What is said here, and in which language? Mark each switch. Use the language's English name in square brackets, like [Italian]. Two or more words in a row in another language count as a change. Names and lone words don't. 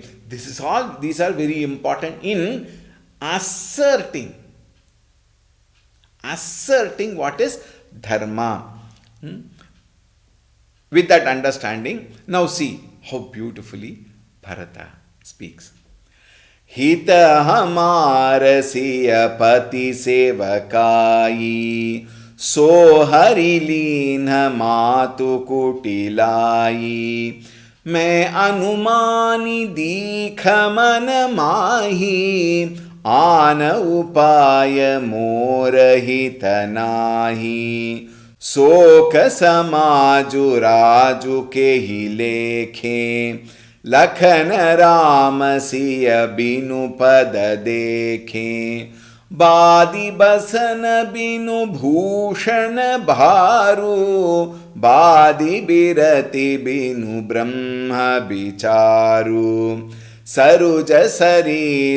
[English] These are very important in asserting what is dharma. With that understanding, now see how beautifully Bharata speaks. [Awadhi] हित हमार सिय पति सेवकाई सो हरि लीन्ह मातु कुटिलाई मैं अनुमानी दीख मन माही आन उपाय मोर हित नाही शोक समाजु राजु के ही लेखे लखन राम सिय बिनु पद देखे बादी बसन बिनु भूषण भारू बादी बिरति बिनु ब्रह्म विचारु सरुज शरीर